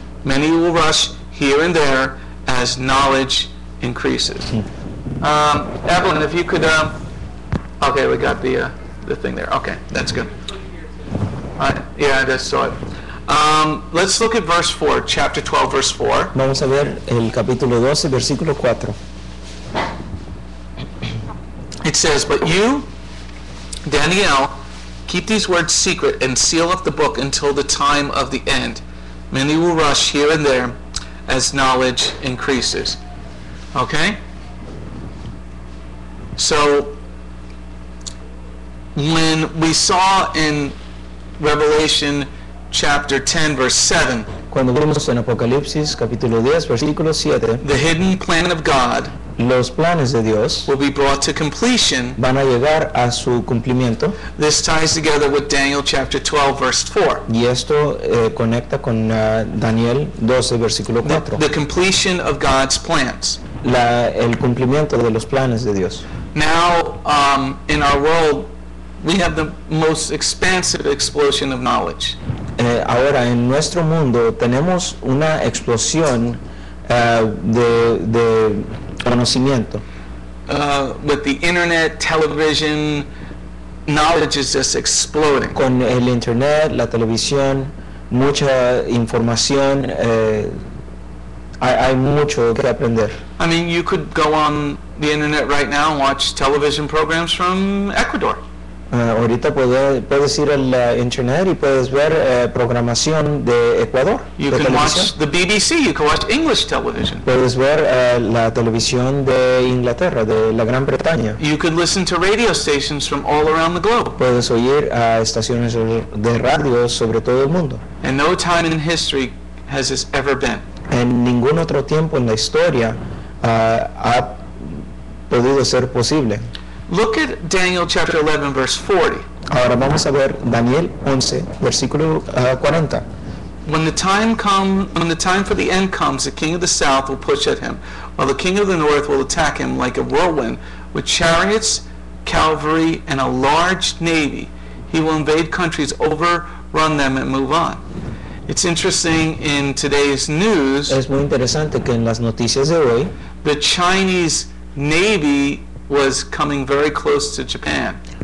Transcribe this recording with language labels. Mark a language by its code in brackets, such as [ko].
[en] Many will rush here and there as knowledge increases. Evelyn, if you could, okay, we got the thing there. Okay, that's good. Yeah, I just saw it. Let's look at verse 4, chapter 12, verse 4. [es] Vamos a ver el capítulo 12, versículo 4. [en] It says, but you, Daniel, keep these words secret and seal up the book until the time of the end. Many will rush here and there as knowledge increases. Okay? So, when we saw in Revelation chapter 10, verse 7, [es] Cuando vimos en Apocalipsis, capítulo 10, versículo 7, [en] the hidden plan of God [es] los planes de Dios [en] will be brought to completion. [es] van a llegar a su cumplimiento, [en] This ties together with Daniel chapter 12, verse 4. [es] y esto conecta con Daniel 12, versículo 4. [en] The completion of God's plans. [es] El cumplimiento de los planes de Dios. [en] Now, in our world, we have the most expansive explosion of knowledge. [es] Ahora, en nuestro mundo tenemos una explosión de conocimiento. [en] With the internet, television, knowledge is just exploding. [es] Con el internet, la televisión, mucha información, hay mucho que aprender. [en] I mean, you could go on the internet right now and watch television programs from Ecuador. [es] Ahorita puedes ir al internet y puedes ver programación de Ecuador. [en] You [es] de [en] can watch [es] televisión. [en] the BBC, you can watch English television. [es] Puedes ver la televisión de Inglaterra, de la Gran Bretaña. [en] You could listen to radio stations from all around the globe. [es] Puedes oír a estaciones de radio sobre todo el mundo. [en] And no time in history has this ever been. [es] En ningún otro tiempo en la historia ha podido ser posible. [en] Look at Daniel chapter 11, verse 40. [es] Ahora vamos a ver Daniel 11, versículo 40. [en] When the time for the end comes, the king of the south will push at him, while the king of the north will attack him like a whirlwind with chariots, cavalry, and a large navy. He will invade countries, overrun them, and move on. It's interesting in today's news, [es] Es muy interesante que en las noticias de hoy [en] the Chinese Navy was coming very close to Japan.